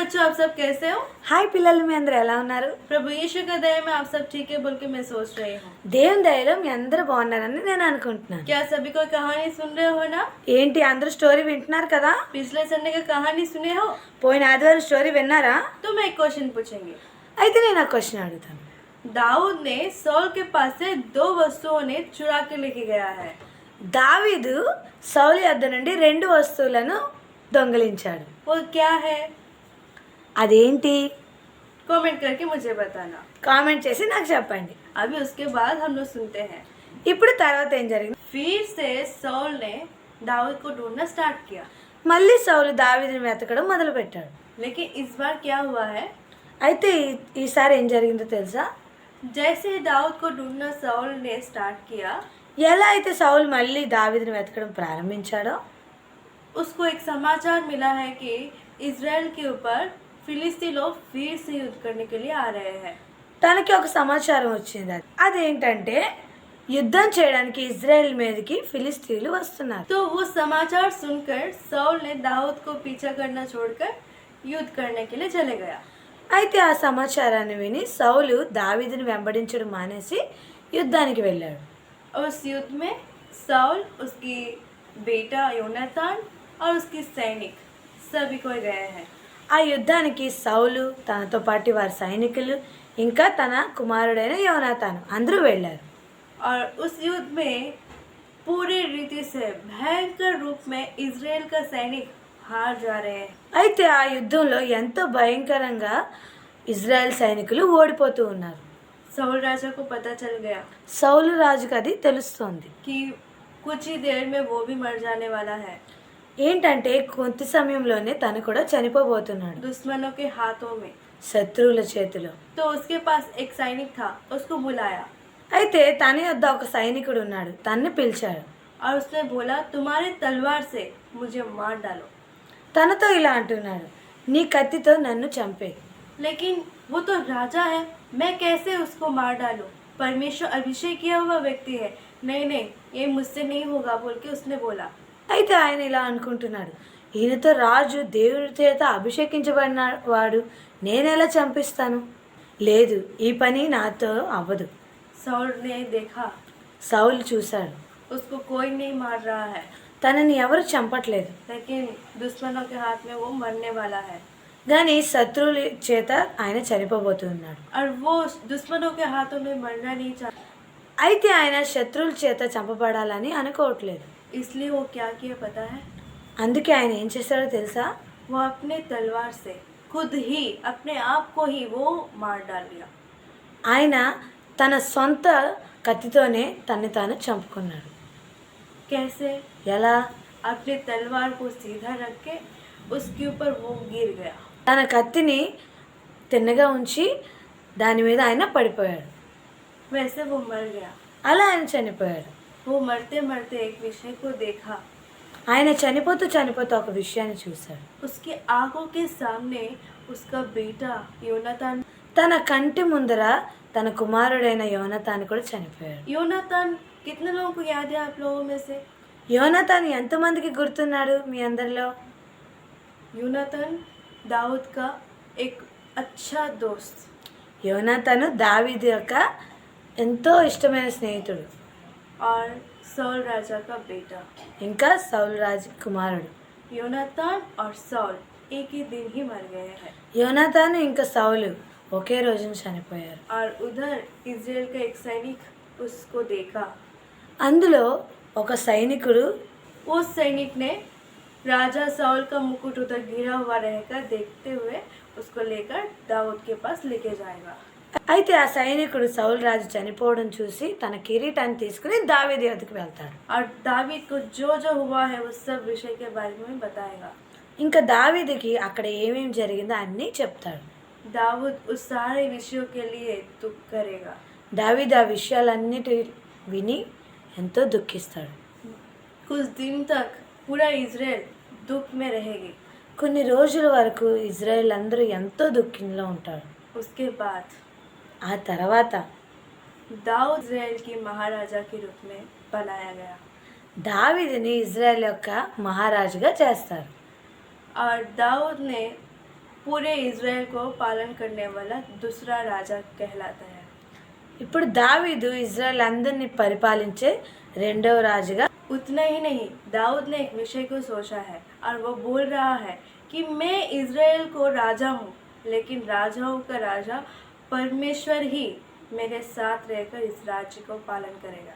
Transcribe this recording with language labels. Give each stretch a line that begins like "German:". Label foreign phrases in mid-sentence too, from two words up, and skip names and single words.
Hindi: आप सब कैसे हो?
Telugu: హాయ్ పిల్లలు, మీ అందరూ ఎలా ఉన్నారు?
Hindi: प्रभु यीशु का दया में आप सब ठीक है बोल के मैं सोच रही हूँ।
Telugu: దేవుని దయలో మీ అందరూ బాగున్నారని నేను అనుకుంటున్నాను.
Hindi: क्या सभी को कहानी सुन रहे हो ना?
Telugu: ఏంటి అందరూ స్టోరీ వింటున్నారు కదా?
Hindi: पिछले संडे का कहानी सुने हो?
Telugu: పోయిన ఆదివారం స్టోరీ విన్నారా?
Hindi: तो मैं एक क्वेश्चन पूछेंगे।
Telugu: అయితే నేను ఆ క్వశ్చన్ అడుగుతాను.
Hindi: दाऊद ने सौल के पास से 2 वस्तुओं ने चुरा के लेके गया है।
Telugu: దావీదు సౌలు యొద్ద నుండి 2 వస్తువులను దొంగిలించాడు.
Hindi: वो क्या है?
Telugu: అదేంటి?
Hindi: कमेंट करके मुझे बताना।
Telugu: కామెంట్ చేసి నాకు చెప్పండి.
Hindi: अभी उसके बाद हम लोग सुनते हैं।
Telugu: ఇప్పుడు తర్వాత ఏం జరిగింది?
Hindi: फिर से सौल ने दाऊद को ढूंढना स्टार्ट किया।
Telugu: మళ్ళీ సౌలు దావీదుని వెతకడం మొదలుపెట్టాడు.
Hindi: लेकिन इस बार क्या हुआ है?
Telugu: అయితే ఈసారి ఏం జరిగిందో తెలుసా?
Hindi: जैसे दाऊद को ढूंढना सौल ने स्टार्ट किया,
Telugu: ఎలా అయితే సౌలు మళ్ళీ దావీదుని వెతకడం ప్రారంభించాడో
Hindi: उसको एक समाचार मिला है कि इजराइल के ऊपर फिलिस्ती लोग फिर से युद्ध करने के लिए आ रहे हैं।
Telugu: తనకి ఒక సమాచారం వచ్చింది. అదేంటంటే యుద్ధం చేయడానికి ఇజ్రాయెల్ మీదకి ఫిలిస్తీన్లు వస్తున్నారు.
Hindi: तो वो समाचार सुनकर सौल ने दाऊद को पीछा करना छोड़कर युद्ध करने के लिए चले गया।
Telugu: అయితే ఆ సమాచారాన్ని విని సౌలు దావీదుని వెంబడించడం మానేసి యుద్ధానికి వెళ్ళాడు.
Hindi: उस युद्ध में सौल, उसकी बेटा योनातान और उसकी सैनिक सभी कोई गए हैं।
Telugu: ఆ యుద్ధానికి సౌలు, తనతో పాటు వారి సైనికులు, ఇంకా తన కుమారుడైన యోనాతాను అందరూ వెళ్ళారు.
Hindi: और उस युद्ध में पूरी रीति से भयंकर रूप में इजराइल का सैनिक हार जा रहे हैं।
Telugu: అయితే ఆ యుద్ధంలో ఎంతో భయంకరంగా ఇజ్రాయెల్ సైనికులు ఓడిపోతూ ఉన్నారు.
Hindi: सौल राजा को पता चल गया
Telugu: సౌలు రాజుకు అది తెలుస్తోంది.
Hindi: कि कुछ ही देर में वो भी मर जाने वाला है,
Telugu: ఏంటంటే కొద్ది సమయంలోనే తను కూడా చనిపోబోతున్నాడు
Hindi: दुश्मनों के हाथों में।
Telugu: శత్రువుల చేతిలో.
Hindi: तो उसके पास एक सैनिक था, उसको बुलाया
Telugu: అయితే తన యొద్ద ఒక సైనికుడు ఉన్నాడు, తన్ని పిలిచాడు.
Hindi: और उसने बोला, तुम्हारे तलवार से मुझे मार डालो।
Telugu: తనతో ఇలా అంటున్నాడు, నీ కత్తితో నన్ను చంపే.
Hindi: लेकिन वो तो राजा है, मैं कैसे उसको मार डालूं? परमेश्वर अभिषेक किया हुआ व्यक्ति है, नहीं नहीं ये मुझसे नहीं होगा बोल के उसने बोला।
Telugu: అయితే ఆయన ఇలా అనుకుంటున్నాడు, ఈయనతో రాజు దేవుడి చేత అభిషేకించబడిన వాడు, నేనెలా చంపిస్తాను? లేదు, ఈ పని నాతో అవ్వదు.
Hindi: सौल ने देखा
Telugu: సౌలు చూశాడు,
Hindi: उसको कोई नहीं मार रहा है,
Telugu: తనని ఎవరు చంపట్లేదు,
Hindi: लेकिन दुश्मनों के हाथ में वो मरने वाला है।
Telugu: కానీ శత్రువుల చేత ఆయన చనిపోబోతున్నాడు.
Hindi: और वो दुश्मनों के हाथों में मरना नहीं चाहता,
Telugu: అయితే ఆయన శత్రువుల చేత చంపబడాలని అనుకోవట్లేదు.
Hindi: इसलिए वो क्या किया पता है?
Telugu: అందుకే ఆయన ఏం చేశాడో తెలుసా?
Hindi: वो अपने तलवार से खुद ही अपने आप को ही वो मार डाल दिया।
Telugu: ఆయన తన సొంత కత్తితోనే తన్ని తాను చంపుకున్నాడు.
Hindi: कैसे?
Telugu: ఎలా?
Hindi: अपने तलवार को सीधा रख के उसके ऊपर वो गिर गया।
Telugu: తన కత్తిని తిన్నగా ఉంచి దాని మీద ఆయన పడిపోయాడు.
Hindi: वैसे वो मर गया।
Telugu: అలా ఆయన చనిపోయాడు.
Hindi: वो मरते मरते एक विषय को देखा,
Telugu: ఆయన చనిపోతూ చనిపోతూ ఒక విషయాన్ని చూశాడు.
Hindi: उसकी आंखों के सामने उसका बेटा योनातान।
Telugu: తన కంటి ముందర తన కుమారుడైన యోనాతాను కూడా చనిపోయాడు.
Hindi: योनातान कितने लोगों को याद है आप लोगों में से?
Telugu: యోనాతాను ఎంతమందికి గుర్తున్నాడు మీ అందరిలో?
Hindi: योनातान दाऊद का एक अच्छा दोस्त,
Telugu: యోనాతాను దావీదు యొక్క ఎంతో ఇష్టమైన స్నేహితుడు,
Hindi: और सौल राजा का बेटा।
Telugu: ఇంకా సౌలు రాజు కుమారుడు.
Hindi: योनातान और सौल एक ही दिन ही मर गए हैं।
Telugu: యోనాతాను ఇంకా సౌలు ఒకే రోజున చనిపోయారు.
Hindi: और उधर इजराइल का एक सैनिक उसको देखा।
Telugu: అందులో ఒక సైనికుడు,
Hindi: उस सैनिक ने राजा सौल का मुकुट उधर गिरा हुआ रहकर देखते हुए उसको लेकर दाऊद के पास लेके जाएगा।
Telugu: అయితే ఆ సైనికుడు సౌలు రాజు చనిపోవడం చూసి తన కిరీటాన్ని తీసుకుని దావీదు వద్దకు వెళ్తాడు.
Hindi: और दावीद को जो जो हुआ है उस सब विषय के बारे में बताएगा।
Telugu: ఇంకా దావీదుకి అక్కడ ఏమేమి జరిగిందో అన్నీ చెప్తాడు.
Hindi: दाऊद उस सारे विषयों के लिए दुख करेगा।
Telugu: దావీదు ఆ విషయాలన్నిటి విని ఎంతో దుఃఖిస్తాడు.
Hindi: कुछ दिन तक पूरा इजराइल दुख में रहेगी।
Telugu: కొన్ని రోజుల వరకు ఇజ్రాయెల్ అందరూ ఎంతో దుఃఖంలో ఉంటారు.
Hindi: उसके बाद
Telugu: ఆ తర్వాత
Hindi: दाऊद इजराइल की महाराजा के रूप में बनाया गया।
Telugu: దావీదుని ఇజ్రాయెల్ యొక్క మహారాజుగా చేస్తారు.
Hindi: और दाऊद ने पूरे इज़राइल को पालन करने वाला दूसरा राजा कहलाता है।
Telugu: ఇప్పుడు దావీదు ఇజ్రాయెల్ అందరినీ పరిపాలించే రెండవ రాజుగా.
Hindi: उतना ही नहीं, दाऊद ने एक विषय को सोचा है और वो बोल रहा है कि मैं इज़राइल को राजा हूँ, लेकिन राजाओं का राजा परमेश्वर ही मेरे साथ रहकर इस राज्य को पालन करेगा।